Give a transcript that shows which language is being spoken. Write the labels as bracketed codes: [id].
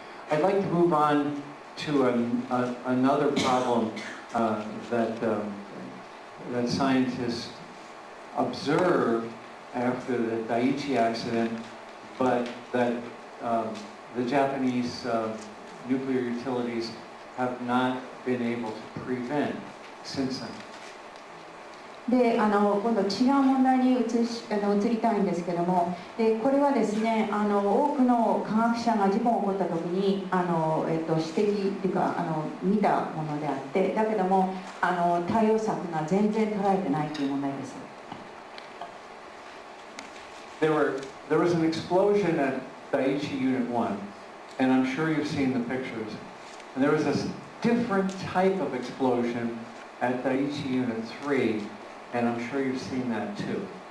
[en] I'd like to move on to another problem that scientists observed after the Daiichi accident, but that the Japanese nuclear utilities have not been able to prevent since then. [ja] で今度違う問題に移りたいんですけども、でこれはですね多くの科学者が事故が起こった時に指摘っていうか見たものであって、だけども対応策が全然捉えてないという問題です。 [en] There was an explosion at Daiichi Unit 1, and I'm sure you've seen the pictures. And there was a different type of explosion at Daiichi Unit 3. And I'm sure you've seen that too.